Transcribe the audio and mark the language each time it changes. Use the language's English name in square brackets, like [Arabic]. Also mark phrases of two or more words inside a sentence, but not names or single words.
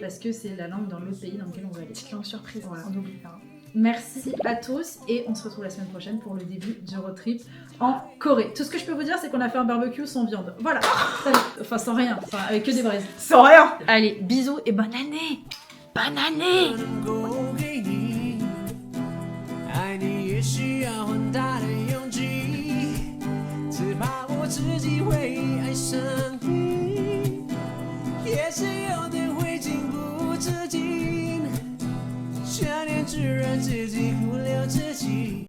[French] Parce que c'est la langue dans l'autre pays dans lequel on va aller. Petite langue surprise, Voilà. on n'oublie pas. Merci à tous et on se retrouve la semaine prochaine pour le début du road trip en Corée. Tout ce que je peux vous dire, c'est qu'on a fait un barbecue sans viande. Voilà. Enfin, sans rien. Enfin, avec que des braises. Sans rien. Allez, bisous et bonne année. Bonne année. [Chinese] 够给你，爱你也需要很大的勇气，只怕我自己会爱上你，也是有点会情不自禁，想念只让自己忽略自己。